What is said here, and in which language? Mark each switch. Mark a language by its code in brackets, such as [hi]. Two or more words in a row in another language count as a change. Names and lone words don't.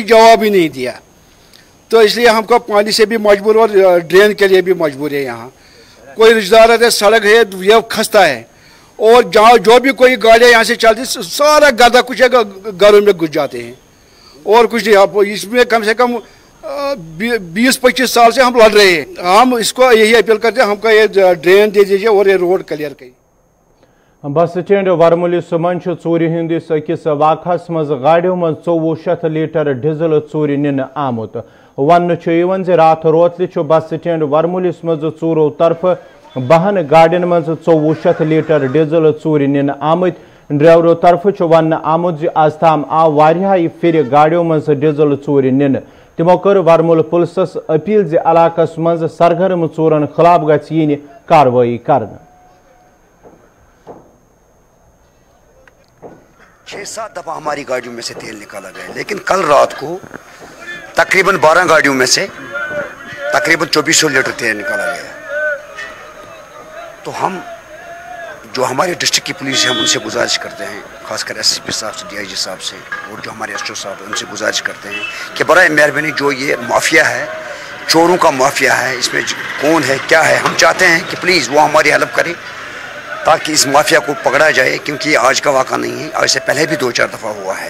[hi] जवाब ही नहीं दिया तो इसलिए हमको पानी से भी मजबूर और ड्रेन के लिए भी मजबूर है यहाँ कोई रिश्तेदार है सड़क है ये खस्ता है और जहाँ जो भी कोई गाड़ियाँ यहाँ से चलती सारा गदा कुछ घरों में घुस जाते हैं और कुछ नहीं आप इसमें कम से कम 20-25 साल से हम लड़ रहे हैं हम इसको यही अपील करते हैं हमको ये ड्रेन दे दीजिए और ये रोड क्लियर करिए [en] bus stand [ks] वरमुलिस मन चोरी हंदिस अकिस वाकस मज गाड़ियों मज 2400 लीटर डीजल चोरी निन आमुत वन रात रोतल [en] bus stand [ks] वरमुलिस मज चोरों तरफ 12 गाड़ियों मज 2400 लीटर डीजल चोरी निन आमुत ड्राइवरों तरफ वन आमुत आज ताम आव वारियाह फिर गाड़ियों मज डीजल चोरी निन तमो कर वरमुल पुलिसस अपील ज इलाकस मज सरगर्म चोरन खिलाफ गछ यिन कार्रवाई करना [hi] 6-7 दफा हमारी गाड़ियों में से तेल निकाला गया लेकिन कल रात को तकरीबन 12 गाड़ियों में से तकरीबन 2400 लीटर तेल निकाला गया। तो हम जो हमारे डिस्ट्रिक्ट की पुलिस है हम उनसे गुजारिश करते हैं खासकर एसएसपी साहब से डीआईजी साहब से और जो हमारे एसओ साहब उनसे गुजारिश करते हैं कि बराए मेहरबानी जो ये माफिया है चोरों का माफिया है इसमें कौन है क्या है हम चाहते हैं कि प्लीज़ वो हमारी हेल्प करें ताकि इस माफिया को पकड़ा जाए क्योंकि ये आज का वाक़ा नहीं है आज से पहले भी 2-4 दफ़ा हुआ है।